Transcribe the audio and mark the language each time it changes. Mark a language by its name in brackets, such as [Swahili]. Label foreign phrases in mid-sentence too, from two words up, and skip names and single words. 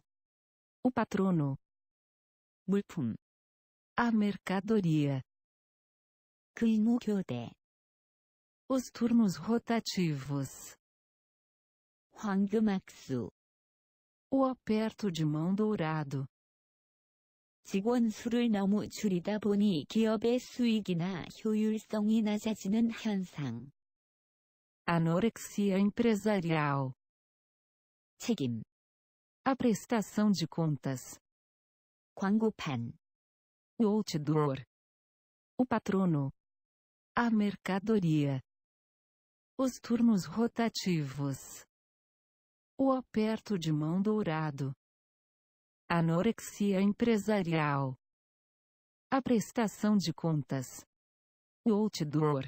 [Portuguese] o patrono, [Korean] 물품. [Portuguese] a mercadoria, [Korean] 근무교대. [Portuguese] os turnos rotativos, [Korean] 황금악수. [Portuguese] o aperto de mão dourado, [Korean] 직원 수를 너무 줄이다 보니 기업의 수익이나 효율성이 낮아지는 현상. [Portuguese] anorexia empresarial, [Korean] 책임. [Portuguese] a prestação de contas, [Korean] 광고판. [Portuguese] o outdoor, o patrono, a mercadoria, os turnos rotativos, o aperto de mão dourado, anorexia empresarial, a prestação de contas, o outdoor,